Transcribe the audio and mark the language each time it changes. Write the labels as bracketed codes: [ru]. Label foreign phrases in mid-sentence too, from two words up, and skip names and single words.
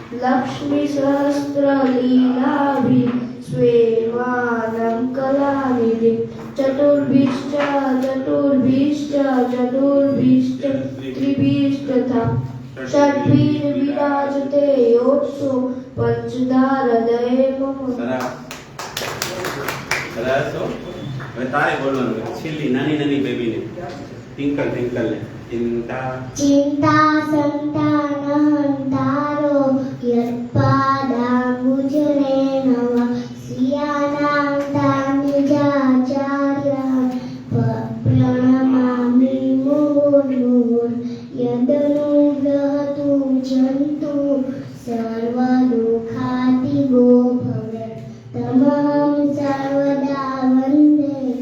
[sa] लक्ष्मीसहस्रलीलाभिः स्वेमानं कलानिधिं चतुर्भिश्च त्रिभिस्तथा षड्भिर्विराजते योत्सो पंचधा हृदये मम. [gu] સરસ હો. હવે તારે બોલવાનું છેલ્લી નાની નાની બેબીને [en] twinkle twinkle [gu] ને ચિંતા [sa] चिन्ता सन्तानहन्तारो यत्पादाम्बुजनेन स्वीयानां तां निजाचार्यं प्रणमामि मुहुर्मुहुः यदनुग्रहतो जन्तुः सर्वदुःखातिगो भवेत् तमहं सर्वदा वन्दे